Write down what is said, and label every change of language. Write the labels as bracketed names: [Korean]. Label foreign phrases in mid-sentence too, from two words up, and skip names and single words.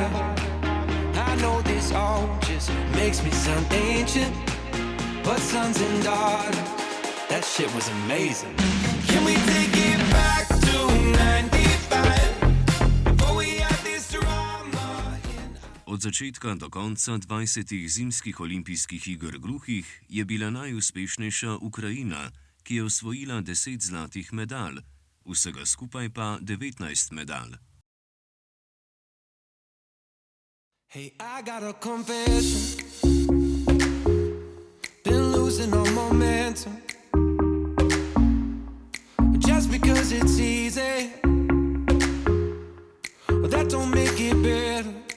[English] I know this all just makes me sound ancient, but sons and daughters, that shit was amazing. Can we take it back to 95? Before we had this drama in... [Slovenian] Od začetka do konca 20 zimskih olimpijskih iger gluhih je bila najuspešnejša Ukrajina, ki je osvojila 10 zlatih medalj, vsega skupaj pa 19 medalj. [English] Hey, I got a confession. Been losing all momentum. Just because it's easy, but that don't make it better.